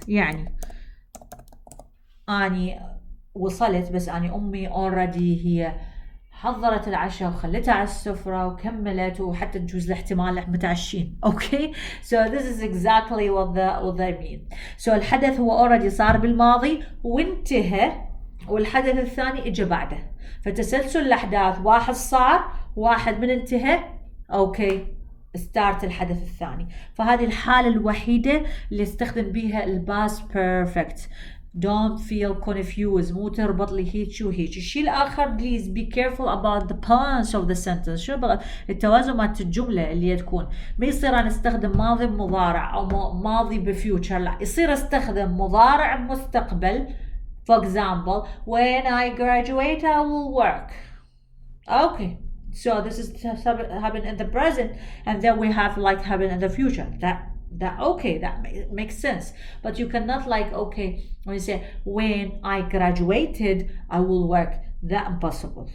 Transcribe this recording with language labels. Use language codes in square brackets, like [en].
[ar] يعني أني وصلت بس أني أمي already هي حضرت العشاء وخلتها على السفرة وكملت، وحتى تجوز الاحتمال احنا متعشين. [en] Okay, so this is exactly what they mean. [ar] So الحدث هو already صار بالماضي وانتهى، والحدث الثاني اجى بعده. فتسلسل الأحداث، واحد صار، واحد من انتهى. Okay, start الحدث الثاني. فهذه الحالة الوحيدة اللي استخدم بيها الباست بيرفكت. [en] Don't feel confused، [ar] مو تربط لي هيك وهيك. [en] الشيء الآخر please be careful about the balance of the sentence. [ar] شو بغى التوازن مالت الجملة اللي تكون. ما يصير أنا استخدم ماضي بمضارع أو ماضي بفيوتشر، لا، يصير استخدم مضارع بمستقبل. [en] For example, when I graduate I will work. Okay, so this is happen in the present, and then we have like happen in the future. That okay, that makes sense. But you cannot like, okay, when you say when I graduated I will work, that impossible.